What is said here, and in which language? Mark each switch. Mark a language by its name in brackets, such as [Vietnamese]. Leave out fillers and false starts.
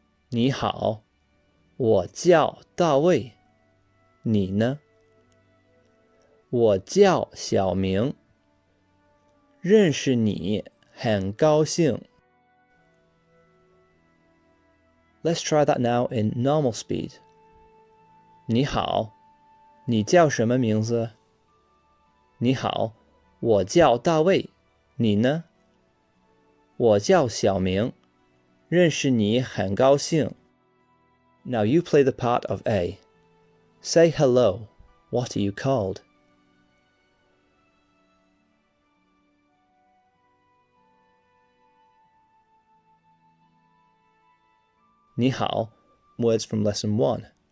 [Chinese] 你好，我叫大卫，你呢？我叫小明，认识你很高兴。 [English] Let's try that now in normal speed. [Chinese] 你好，你叫什么名字？你好，我叫大卫，你呢？我叫小明，认识你很高兴。 [English] Now you play the part of A. Say hello. What are you called? 你好 words from lesson 1.